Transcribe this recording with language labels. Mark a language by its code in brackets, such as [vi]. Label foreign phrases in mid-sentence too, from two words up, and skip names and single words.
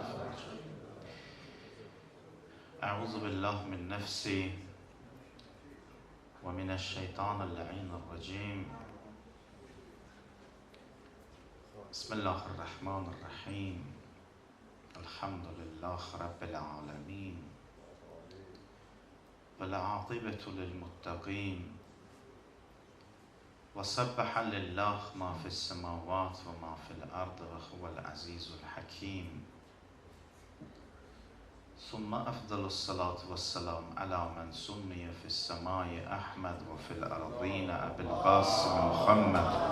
[ar] أعوذ بالله من نفسي ومن الشيطان اللعين الرجيم. Bismillahirrahmanirrahim. الحمد لله رب العالمين. والعاقبة للمتقين وسبح لله ما في السماوات وما في الأرض وهو العزيز الحكيم ثم أفضل الصلاة والسلام على من سمي في السماء أحمد وفي الأرضين أبي القاسم محمد